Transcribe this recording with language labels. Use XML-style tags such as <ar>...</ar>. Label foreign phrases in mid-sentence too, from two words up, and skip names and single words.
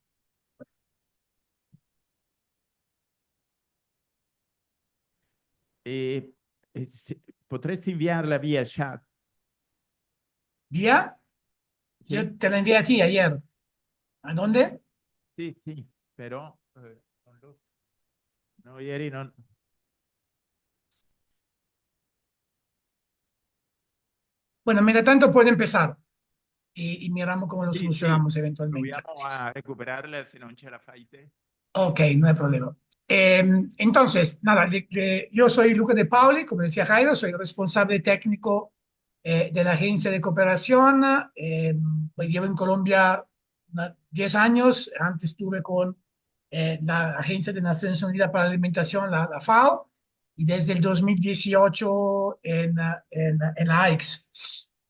<it>¿Potresti inviarla vía chat? ¿Vía?</it> <es>¿Sí? Yo te la envié a ti ayer. ¿A dónde? Sí, pero No,</es> <it>ieri non...</it> <es>Bueno, mientras tanto puede empezar y miramos cómo lo</es> <it>Sì, sì,</it> <es>solucionamos eventualmente.</es> <it>proviamo a recuperarla se non ce la fai te.</it> <es>Ok, no hay problema. Entonces, nada, yo soy Luca De Pauli, como decía Jairo, soy responsable técnico de la agencia de cooperación. Pues llevo en Colombia 10 años. Antes estuve con la Agencia de Naciones Unidas para la Alimentación, la FAO, y desde el 2018 en la AICS.</es>